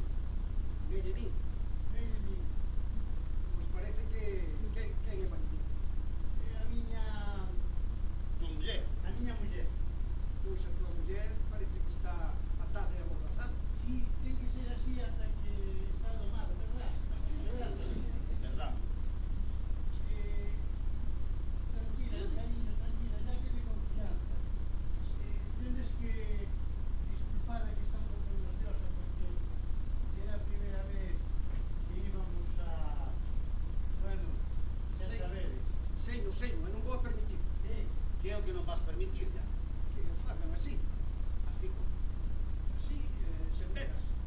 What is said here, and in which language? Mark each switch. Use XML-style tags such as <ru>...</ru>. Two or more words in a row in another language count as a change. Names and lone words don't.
<gl>Marilyn. Marilyn. Pois parece que... Quen é Marilyn? A miña... Tua muller. A miña muller. Pois a tua muller parece que está atada e amordazada. Sí, ten que ser así ata que está domado, verdad? Verdad, Tony? Verdad?</gl> <es>Tranquila, cariño, tranquila, ya que de confianza. Tienes que disculparla</es> <gl>que está un pouco nerviosa porque era a primeira vez que íbamos a... Bueno, xa sabedes. Sei, mas non vou a permitir. Que é o que non vas permitir, ya? Que o fagan así. Así, sen veras.</gl>